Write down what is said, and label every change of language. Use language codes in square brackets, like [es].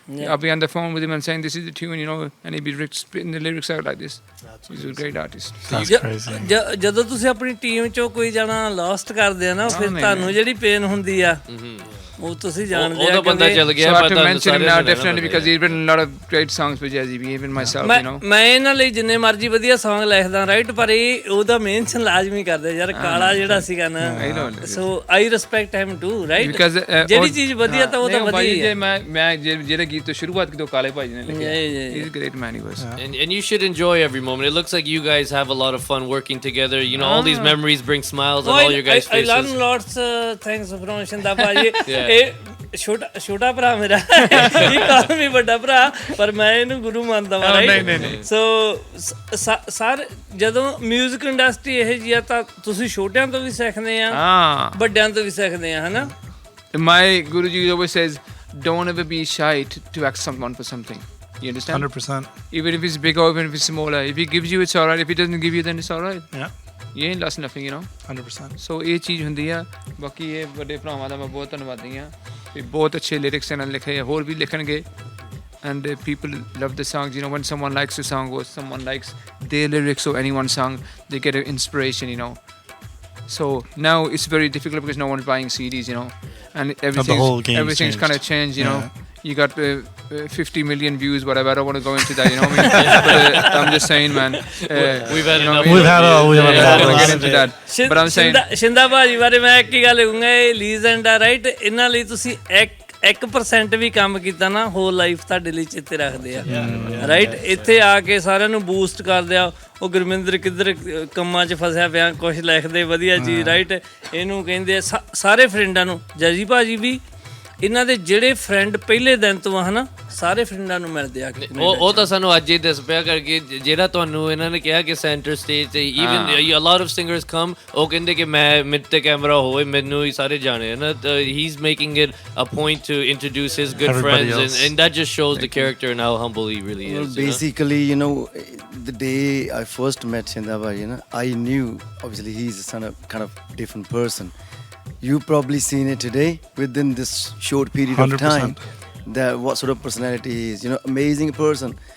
[en] I'll be on the phone with him and saying this is the tune, you know, and he'd be spitting the lyrics out like this. He's a great artist. That's crazy. [pa] ਜਦੋਂ ਤੁਸੀਂ ਆਪਣੀ team ਚੋਂ ਕੋਈ ਜਣਾ lost ਕਰਦੇ ਆ ਨਾ ਫਿਰ ਤੁਹਾਨੂੰ ਜਿਹੜੀ ਪੇਨ ਹੁੰਦੀ ਆ ਉਹ ਤੁਸੀਂ ਜਾਣਦੇ ਆ ਬੰਦਾ ਚੱਲ ਗਿਆ [en] so I have to mention him now definitely because he's written a lot of great songs for Jazzy B, even myself, you know. [pa] ਮੈਂ ਇਹਨਾਂ ਲਈ ਜਿੰਨੇ ਮਰਜ਼ੀ ਵਧੀਆ Song ਲਿਖਦਾ ਰਾਈਟ ਪਰ ਇਹ ਉਹਦਾ ਮੈਂਸ਼ਨ ਲਾਜ਼ਮੀ ਕਰਦੇ ਯਾਰ ਕਾਲਾ ਜਿਹੜਾ ਸੀਗਾ ਨਾ [en] so I respect him too right [pa] ਜਿਹੜੀ ਚੀਜ਼ ਵਧੀਆ ਤਾਂ ਉਹ ਤਾਂ ਵਧੀਆ ਹੈ ਮੈਂ ਜਿਹੜੇ ਗੀਤ ਤੋਂ ਸ਼ੁਰੂਆਤ ਕਿਤੋਂ ਕਾਲੇ ਭਾਈ ਨੇ ਲਿਖਿਆ [en] he's a great man he was and you should enjoy every moment. It looks like you guys have a lot of fun working together, you know. All these memories bring smiles on all your guys' faces. I learn lots things from [pa] Shinda ਭਾਜੀ ਇਹ ਛੋਟਾ ਭਰਾ ਮੇਰਾ ਇਹ ਕਾਲ ਵੀ ਵੱਡਾ ਭਰਾ ਪਰ ਮੈਂ ਇਹਨੂੰ ਗੁਰੂ ਮੰਨਦਾ ਵਾਂ ਰਾਈਟ ਸੋ ਸਰ ਜਦੋਂ 뮤직 ਇੰਡਸਟਰੀ ਇਹ ਜੀ ਆ ਤਾਂ ਤੁਸੀਂ ਛੋਟਿਆਂ ਤੋਂ ਵੀ ਸਿੱਖਦੇ ਆ ਵੱਡਿਆਂ ਤੋਂ ਵੀ ਸਿੱਖਦੇ ਆ ਹਨਾ. [en] My Guruji always says don't ever be shy to ask someone for something. You understand? 100%. Even if it's big or even if it's smaller, if he gives you it's alright, if he doesn't give you then it's alright. Yeah. You ain't lost nothing, you know. 100%. [pa] So ਇਹ ਚੀਜ਼ ਹੁੰਦੀ ਆ. ਬਾਕੀ ਇਹ ਵੱਡੇ ਭਰਾਵਾਂ ਦਾ ਮੈਂ ਬਹੁਤ ਧੰਨਵਾਦੀ ਆ ਵੀ ਬਹੁਤ ਅੱਛੇ ਲਿਰਿਕਸ ਇਹਨਾਂ ਨੇ ਲਿਖੇ ਹੋਰ ਵੀ ਲਿਖਣਗੇ [en] and people love the songs, you know. When someone likes a song or someone likes their lyrics or anyone's song, they get an inspiration, you know. So now it's very difficult because no one's buying CDs, you know, and everything's kind of changed, you know. You got 50 million views, whatever. I don't want to go into that, you know what I mean? But I'm just saying, man. We've had enough. We've had I don't want to get into that. But I'm saying. [pa] Shinda ਭਾਜੀ ਬਾਰੇ ਮੈਂ ਇੱਕ ਹੀ ਗੱਲ ਕਹੂੰਗਾ ਇਹ legend ਆ right ਇਹਨਾਂ ਲਈ ਤੁਸੀਂ 1% ਵੀ ਕੰਮ ਕੀਤਾ ਨਾ ਹੋਲ ਲਾਈਫ ਤੁਹਾਡੇ ਲਈ ਚੇਤੇ ਰੱਖਦੇ ਆ ਰਾਈਟ ਇੱਥੇ ਆ ਕੇ ਸਾਰਿਆਂ ਨੂੰ ਬੂਸਟ ਕਰਦੇ ਆ ਉਹ ਗੁਰਮਿੰਦਰ ਕਿੱਧਰ ਕੰਮਾਂ 'ਚ ਫਸਿਆ ਪਿਆ ਕੁਛ ਲਿਖਦੇ ਵਧੀਆ ਜੀ ਰਾਈਟ ਇਹਨੂੰ ਕਹਿੰਦੇ ਸਾਰੇ ਫਰੈਂਡਾਂ ਨੂੰ ਜੈਜੀ ਭਾਜੀ ਵੀ ਇਹਨਾਂ ਦੇ ਜਿਹੜੇ ਫਰੈਂਡ ਪਹਿਲੇ ਦਿਨ ਤੋਂ ਆ ਹਨਾ ਸਾਰੇ ਫਰੈਂਡਾਂ ਨੂੰ ਮਿਲਦੇ ਆ ਉਹ ਤਾਂ ਸਾਨੂੰ ਅੱਜ ਹੀ ਦੱਸ ਪਿਆ ਕਰਕੇ ਜਿਹੜਾ ਤੁਹਾਨੂੰ ਇਹਨਾਂ ਨੇ ਕਿਹਾ ਕਿ ਸੈਂਟਰ ਸਟੇਜ ਤੇ even [en] a lot of singers come [pa] ਉਹ ਕਹਿੰਦੇ ਕਿ ਮੈਂ ਮੇਰੇ ਤੇ ਕੈਮਰਾ ਹੋਵੇ ਮੈਨੂੰ ਹੀ ਸਾਰੇ ਜਾਣੇ ਹੈ ਨਾ [en] he is making it a point to introduce his good friends and that just shows the character and how humble he really is. Well, basically, you know, the day I first met Shinda, you know, I knew obviously he's a kind of different person. You've probably seen it today within this short period 100%. Of time that what sort of personality he is, you know, amazing person.